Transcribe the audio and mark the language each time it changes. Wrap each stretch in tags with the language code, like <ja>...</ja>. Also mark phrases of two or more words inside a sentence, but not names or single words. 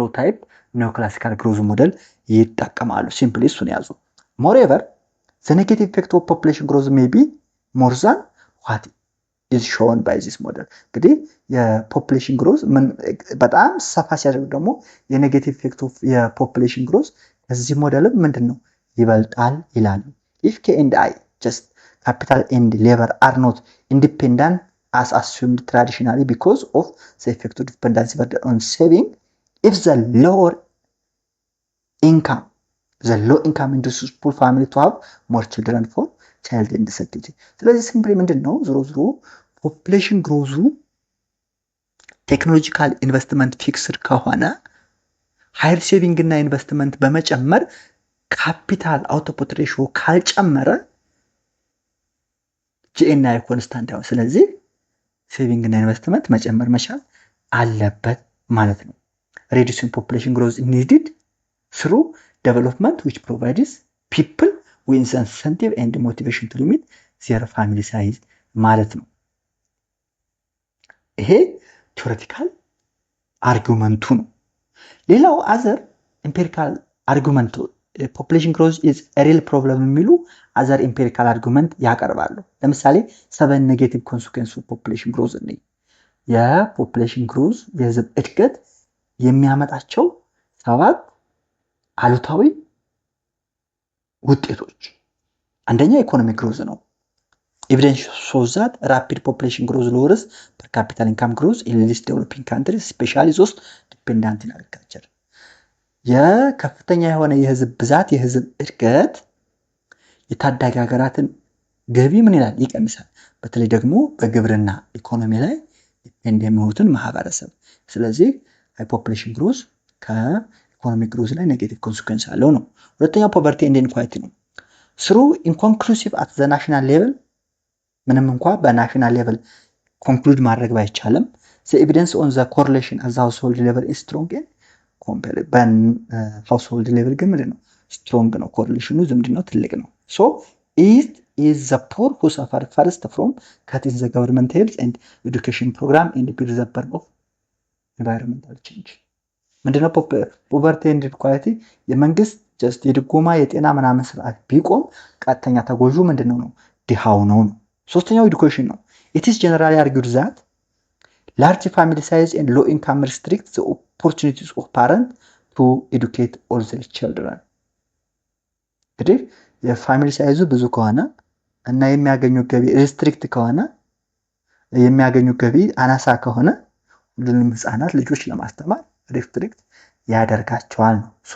<en>type neo classical growth model</en> <am>ይጠቀማሉ። ሲምፕሊ እሱን ያዙ።</am> <en>moreover the negative effect of population growth may be more than what is shown by this model።</en> <am>እንግዲህ</am> <en>population growth</en> <am>በጣም ሰፋ ሲያደርግ ደግሞ</am> <en>negative effect of population growth</en> <am>ከዚህ ሞዴልም ምንድን ነው ይበልጣል ይላሉ።</am> <en>if K and I just capital and labor are not independent as assumed traditionally because of the effect of dependency burden on saving. If the low income induces poor family to have more children for child and security.</en> <am>ስለዚህ ሲምፕሊ ምንድን ነው ዞሮ</am> <en>population growth technological investment fixed</en> <am>ከሆነ</am> <en>higher saving</en> <am>እና ኢንቨስትመንት በመጨመር</am> <en>capital output ratio</en> <am>ካልጨመረ</am> <en>GNI constant</en> <am>ያው። ስለዚህ ሴቪንግ እና ኢንቨስትመንት መጨመር መቻል አለበት ማለት ነው።</am> <en>reducing population growth needed through development which provides people with incentive and motivation to limit their family size</en> <am>ማለት ነው። ይሄ</am> <en>theoretical argument</en> <am>ነው። ሌላው</am> <en>other empirical argument population growth is a real problem</en> <am>የሚሉ</am> <en>other empirical argument</en> <am>ያቀርባሉ። ለምሳሌ 7</am> <en>negative consequence of population growth</en> <am>ነው። የፖፑሌሽን ግሮዝ የህዝብ እድገት የሚያመጣቸው 7 አሉታዊ ውጤቶች። አንደኛ</am> <en>economic growth ነው። evidence shows that rapid population growth lowers per capita income growth in least developing countries especially those dependent on agriculture.</en> <am>የከፍተኛ የሆነ የህዝብ ብዛት የህዝብ እድገት የታዳጊ ሀገራትን ገቢ ምን ይላል? ይቀንሳል። በተለይ ደግሞ በግብርና ኢኮኖሚ ላይ ዲፔንድ የሚሆኑትን ማህበረሰብ። ስለዚህ</am> <en>high population growth economic growth</en> <am>ላይ</am> <en>negative consequence</en> <am>አለው ነው። ሁለተኛው</am> <en>poverty and inequality</en> <am>ነው። ስሩ</am> <en>inconclusive at the national level</en> <am>ምንም እንኳ</am> <en>national level</en> <am>ኮንክሉድ ማድረግ ባይቻልም</am> <en>the evidence on the correlation at the household level</en> <am>is strong and compare household level ግን ምንድን ነው</am> <en>strong ነው correlation</en> <am>ዝምድናው ትልቅ ነው</am> <en>so it is the poor who suffer first from cutting the government health and education program and bear the burden of environmental change ምንድነው poverty and inequality</en> <am>የመንግስት just የድጎማ የጤና ምናምን ስርዓት ቢቆም ቀጥተኛ ተጎጁ ምንድነው ነው ድሃው ነው። ሶስተኛው</am> <en>education ነው። it is generally argued that large family size and low income restrict the opportunities of parents to educate all their children.</en> <am>እንግዲህ</am> <en>family size</en> <am>ብዙ ከሆነ እና የሚያገኙ ገቢ ሪስትሪክት ከሆነ የሚያገኙ ገቢ አናሳ ከሆነ ሁሉንም ህፃናት ልጆች ለማስተማር ሪስትሪክት ያደርጋቸዋል ነው። so</am>